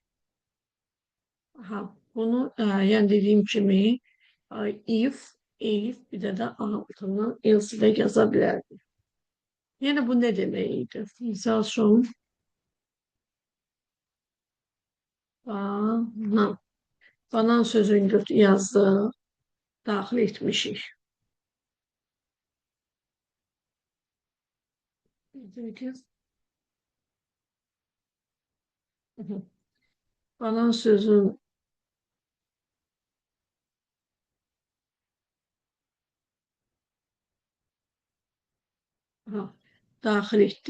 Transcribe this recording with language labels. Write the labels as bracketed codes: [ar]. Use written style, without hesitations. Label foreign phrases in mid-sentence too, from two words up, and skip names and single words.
[tr] Aha, bunu yani dediğim gibi if, Elif bir de altına else de yazabilirdim. Yani bu ne demeydi? Misal bana. [az] Banan sözünü yazdı, daxil etmişik. Banan sözün daxil etdi.